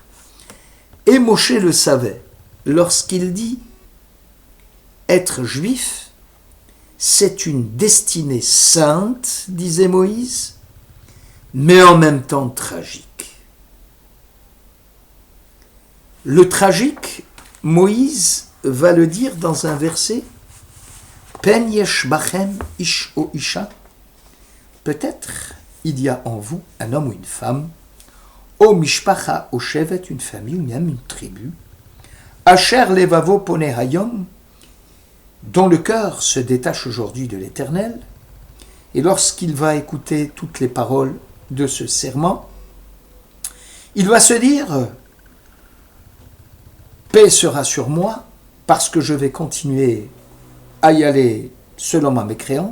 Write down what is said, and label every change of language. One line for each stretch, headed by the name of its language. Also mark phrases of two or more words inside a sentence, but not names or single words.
French: Et Moshe le savait lorsqu'il dit « Être juif, c'est une destinée sainte, disait Moïse, mais en même temps tragique. » Le tragique, Moïse va le dire dans un verset «
Hebrew: פן יש בכם איש או אשה
French: » peut-être il y a en vous un homme ou une femme,
Hebrew: או משפחה או שבט,
French: une famille ou même une tribu,
Hebrew: אשר לבבו פונה היום,
French: dont le cœur se détache aujourd'hui de l'Éternel, et lorsqu'il va écouter toutes les paroles de ce serment, il va se dire « Paix sera sur moi, parce que je vais continuer à y aller selon ma mécréance.